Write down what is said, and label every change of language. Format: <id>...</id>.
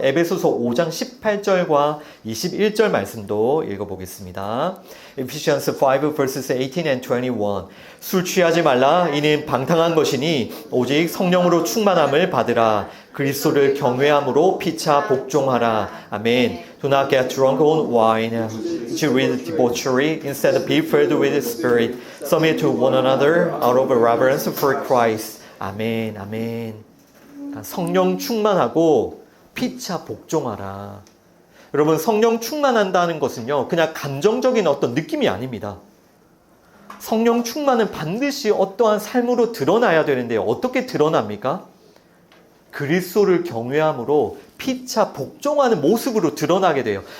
<ko>에베소서 5장 18절과 21절 말씀도 읽어보겠습니다.</ko> <en>Ephesians 5 verses 18 and 21.</en> <ko>술 취하지 말라. 이는 방탕한 것이니 오직 성령으로 충만함을 받으라. 그리스도를 경외함으로 피차 복종하라. 아멘.</ko> <en>Do not get drunk on wine, with debauchery. Instead be filled with the Spirit. Submit to one another out of reverence for Christ.</en> <ko>아멘, 아멘. 성령 충만하고 피차 복종하라. 여러분, 성령 충만한다는 것은요, 그냥 감정적인 어떤 느낌이 아닙니다. 성령 충만은 반드시 어떠한 삶으로 드러나야 되는데요. 어떻게 드러납니까? 그리스도를 경외함으로 피차 복종하는 모습으로 드러나게 돼요.</ko>